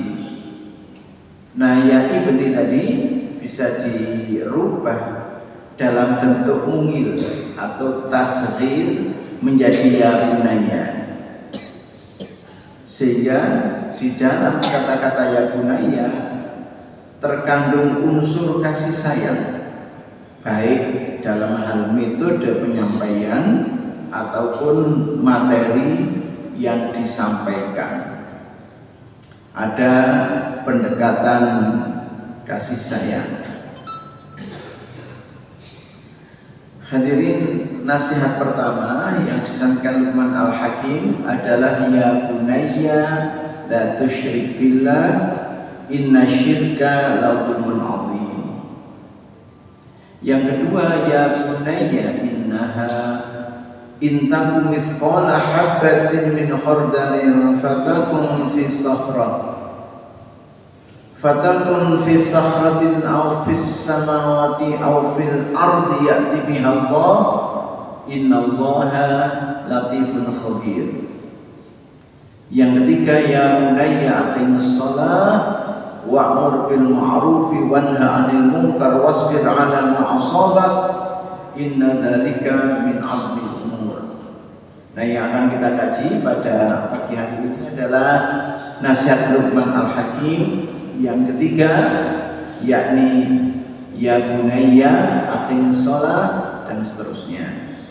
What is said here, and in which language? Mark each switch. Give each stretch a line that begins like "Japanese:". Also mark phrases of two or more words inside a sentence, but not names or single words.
Indonesian: Nah,
Arabic: يا ابني
Indonesian: tadi bisa dirubah dalam bentuk mungil atau tasghir menjadi
Arabic: يا بني,
Indonesian: sehingga di dalam kata-kata
Arabic: يا بني
Indonesian: terkandung unsur kasih sayang, baik dalam hal metode penyampaian ataupun materi yang disampaikan. Ada pendekatan kasih sayang. Hadirin, nasihat pertama yang disampaikan Luqman Al-Hakim adalah
Arabic: يا بني لا تشرك بالله إن الشرك لظلم عظيم.
Indonesian: Yang kedua,
Arabic: يا بني إنها إن تك مثقال حبة من خردل فتكن في صخرة أو في السماوات أو في الأرض يأت بها الله إن الله لطيف خبير.
Indonesian: Yang ketiga,
Arabic: يا بني أقم الصلاة وأمر بالمعروف وانه عن المنكر واصبر على ما أصابك إن ذلك من عزم الأمور.
Indonesian: Nah, yang akan kita kaji pada pagi hari ini adalah nasihat Luqman Al-Hakim yang ketiga, yakni
Arabic: يا بني أقم الصلاة
Indonesian: dan seterusnya.